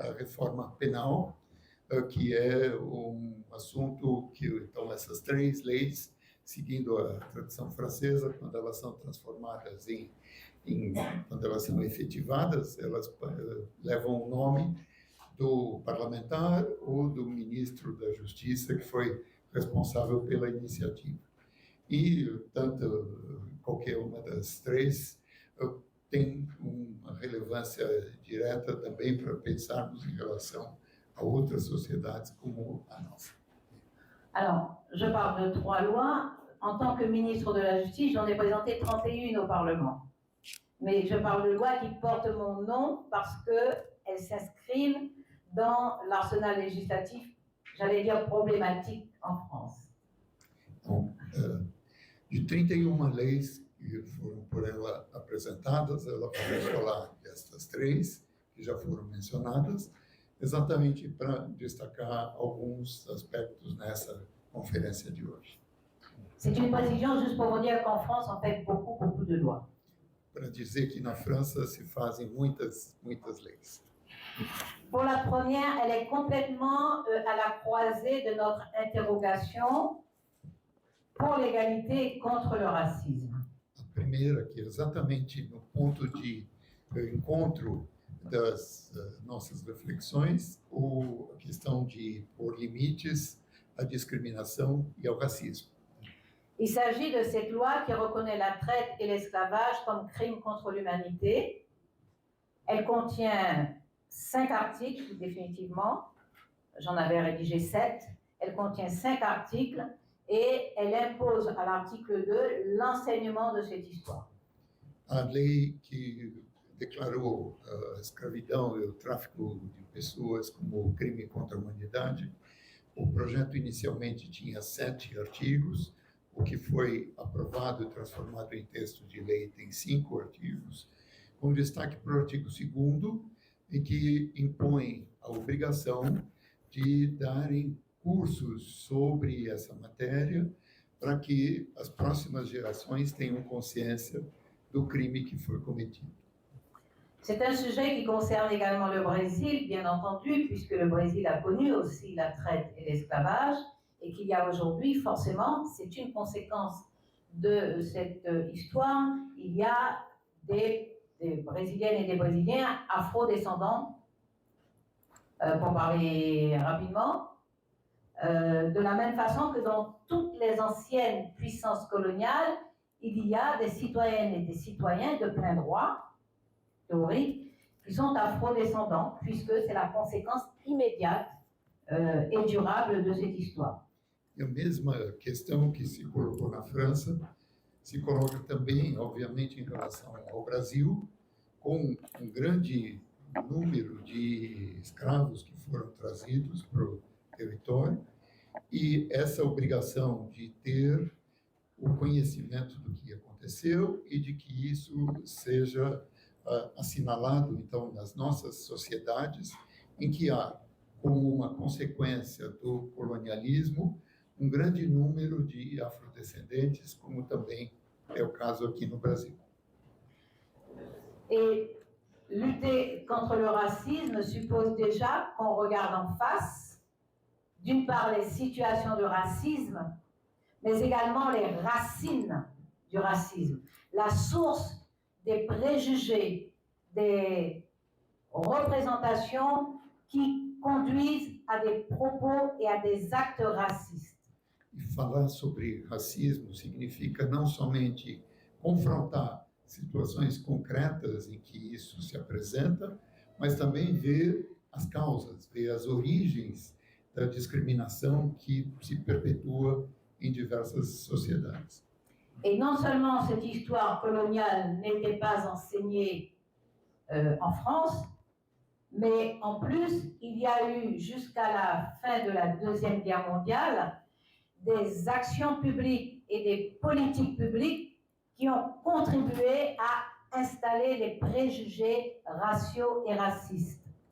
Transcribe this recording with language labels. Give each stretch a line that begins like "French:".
Portuguese: a reforma penal, que é assunto que, então, essas 3 leis, seguindo a tradição francesa, quando elas são transformadas quando elas são efetivadas, elas levam o nome do parlamentar ou do ministro da Justiça que foi responsável pela iniciativa. E tanto qualquer uma das 3 tem uma relevância direta também para pensarmos em relação a outras sociedades como a nossa.
French: Alors, je parle de 3 lois. En tant que ministre de la Justice, j'en ai présenté 31 au Parlement. Mais je parle de lois qui portent mon nom parce qu'elles s'inscrivent dans l'arsenal législatif, j'allais dire problématique en France.
Portuguese: Então, de 31 leis que foram por ela apresentadas, ela vai falar destas 3 que já foram mencionadas, exatamente para destacar alguns aspectos nessa conferência de hoje.
French: C'est une précision juste pour vous dire qu'en France, on fait beaucoup de lois.
Portuguese: Para dizer que na França se fazem muitas leis.
French: Pour la première, elle est complètement à la croisée de notre interrogation pour l'égalité et contre le racisme.
Portuguese: A primeira, que é exatamente no ponto de encontro das nossas reflexões, a questão de pôr limites à discriminação e ao racismo.
French: Il s'agit de cette loi qui reconnaît la traite et l'esclavage comme crimes contre l'humanité. Elle contient 5 articles, définitivement. J'en avais rédigé 7. Elle contient 5 articles et elle impose à l'article 2 l'enseignement de cette histoire.
Portuguese: A lei que declarou a escravidão e o tráfico de pessoas como crime contra a humanidade, o projeto inicialmente tinha 7 artigos, o que foi aprovado e transformado em texto de lei tem 5 artigos, com destaque para o artigo 2º, em que impõe a obrigação de darem cursos sobre essa matéria para que as próximas gerações tenham consciência do crime que foi cometido.
French: C'est un sujet qui concerne également le Brésil, bien entendu, puisque le Brésil a connu aussi la traite et l'esclavage, et qu'il y a aujourd'hui, forcément, c'est une conséquence de cette histoire, il y a des Brésiliennes et des Brésiliens afro-descendants, pour parler rapidement, de la même façon que dans toutes les anciennes puissances coloniales, il y a des citoyennes et des citoyens de plein droit, théorique, qui sont afro-descendants, puisque c'est la conséquence immédiate et durable de cette histoire.
Portuguese: E a mesma questão que se colocou na França se coloca também, obviamente, em relação ao Brasil, com um grande número de escravos que foram trazidos para o território, e essa obrigação de ter o conhecimento do que aconteceu e de que isso seja assinalado, então, nas nossas sociedades, em que há, como uma consequência do colonialismo, grande número de afrodescendentes, como também é o caso aqui no Brasil.
French: Et lutter contre le racisme suppose déjà qu'on regarde en face, d'une part, les situations de racisme, mais également les racines du racisme, la source des préjugés, des représentations qui conduisent à des propos et à des actes racistes.
Portuguese: E falar sobre racismo significa não somente confrontar situações concretas em que isso se apresenta, mas também ver as causas, ver as origens da discriminação que se perpetua em diversas sociedades.
French: Et non seulement cette histoire coloniale n'était pas enseignée en France, mais en plus, il y a eu jusqu'à la fin de la Deuxième Guerre mondiale des actions publiques et des politiques publiques qui ont contribué à installer les préjugés raciaux et racistes.